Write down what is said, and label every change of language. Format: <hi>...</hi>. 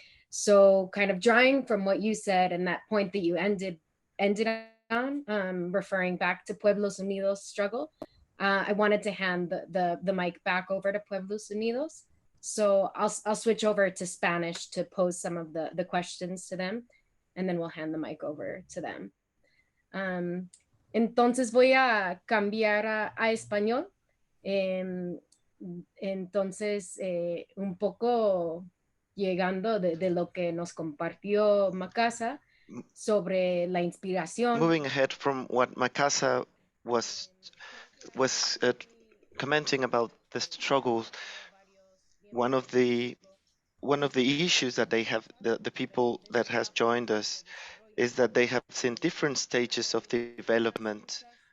<en>So kind of drawing from what you said and that point that you ended on, referring back to Pueblos Unidos struggle, I wanted to hand the mic back over to Pueblos Unidos So I'll switch over to Spanish to pose some of the questions to them, and then we'll hand the mic over to them.</en> <es>Entonces voy a cambiar a español. Entonces, un poco llegando de lo que nos compartió Makasa sobre la inspiración.</es> <en>Moving ahead from what Makasa was commenting about the struggles, one of the issues that they have, the people that has joined us, is that they have seen different stages of development.</en>